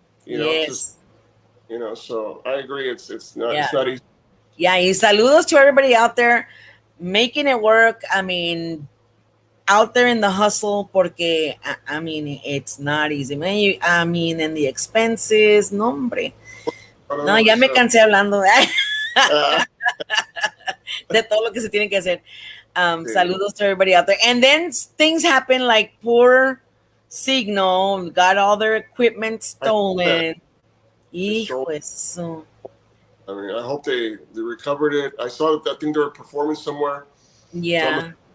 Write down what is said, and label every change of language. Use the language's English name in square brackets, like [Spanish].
[English] Yes. So I agree. It's not easy. Yeah, [Spanish] y saludos [English] to everybody out there making it work. I mean, out there in the hustle, porque I mean, it's not easy. And the expenses, no, hombre. [Spanish] No, ya me cansé hablando de todo lo que se tiene que hacer. [English] Saludos to everybody out there. And then things happen like poor Signal got all their equipment stolen. [Spanish] Hijo eso. [English] I mean, I hope they recovered it. I saw that I think they were performing somewhere. Yeah.